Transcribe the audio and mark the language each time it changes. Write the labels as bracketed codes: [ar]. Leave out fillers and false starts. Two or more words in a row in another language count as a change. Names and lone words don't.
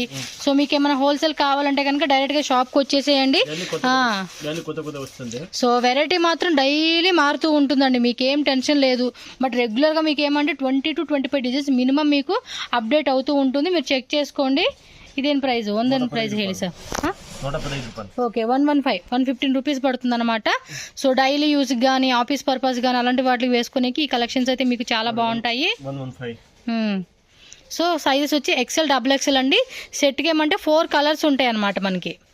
[te] సో మీకు ఏమైనా హోల్సేల్ కావాలంటే కనుక డైరెక్ట్ గా షాప్ కి వచ్చేసేయండి. కొత్త వస్తుంది. సో వెరైటీ మాత్రం డైలీ మారుతూ ఉంటుందండి, మీకు ఏం టెన్షన్ లేదు. బట్ రెగ్యులర్ గా మీకు ఏమంటే 20 to 25 డిజైన్స్ మినిమం మీకు అప్డేట్ అవుతూ ఉంటుంది. మీరు చెక్ చేసుకోండి. ఇదేం ప్రైస్? [kn] ಒಂದೊಂದು ప్రైస్ ಹೇಳಿ ಸರ್. [te] ఓకే, 115 రూపీస్ పడుతుంది అనమాట. సో [en] daily use [te] కానీ [en] office purpose [te] కానీ అలాంటి వాటికి వేసుకునేకి ఈ కలెక్షన్స్ అయితే మీకు చాలా బాగుంటాయి. సో సైజెస్ వచ్చి ఎక్సెల్, [en] double XL [te] అండి. సెట్కి ఏమంటే 4 కలర్స్ ఉంటాయి అనమాట మనకి.